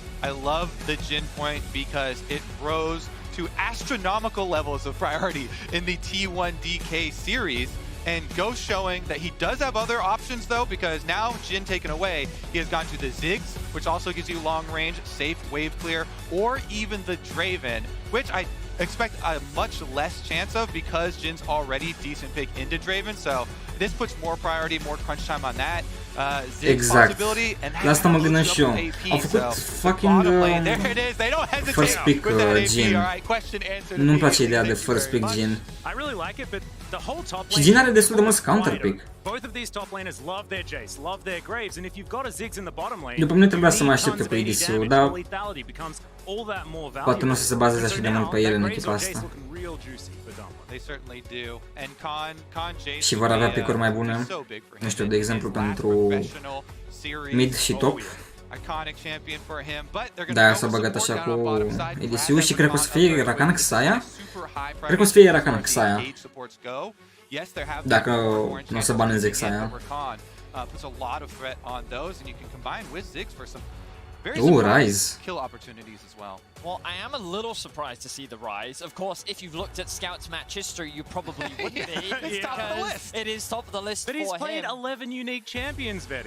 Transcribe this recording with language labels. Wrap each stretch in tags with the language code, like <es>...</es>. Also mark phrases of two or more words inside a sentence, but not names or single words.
<en>I love the Jin point because it rose to astronomical levels of priority in the T1 DK series, and Ghost showing that he does have other options though, because now Jin taken away, he has gone to the Ziggs, which also gives you long range, safe wave clear, or even the Draven, which I expect a much less chance of because Jin's already decent pick into Draven, so this puts more priority, more crunch time on that.</en> <ro>Exact. La asta mă gândeam și eu. Au făcut</ro> <en>fucking first pick</en> <ro>Jin. Nu-mi place ideea de</ro> <en>first pick</en> <ro>Jin. Și Jin are destul de mulți</ro> <en>counter pick.</en> <ro>După mine trebuia să mă aștepte cu EDC-ul, dar poate nu o să se bazeze așa de mult pe el în echipa asta. Și vor avea pick-uri mai bune, nu știu, de exemplu pentru mid și top. De-aia s-a băgat așa cu EDC-ul și cred că o să fie Rakan Xayah. Cred că o să fie Rakan Xayah. Dacă nu o să baneze Xayah.</ro> <en>Rise. Kill opportunities as well. Well, I am a little surprised to see the Rise. Of course, if you've looked at Scout's match history, you probably wouldn't be. It's top of the list. It is top of the list. But he's played 11 unique champions, Betty.</en>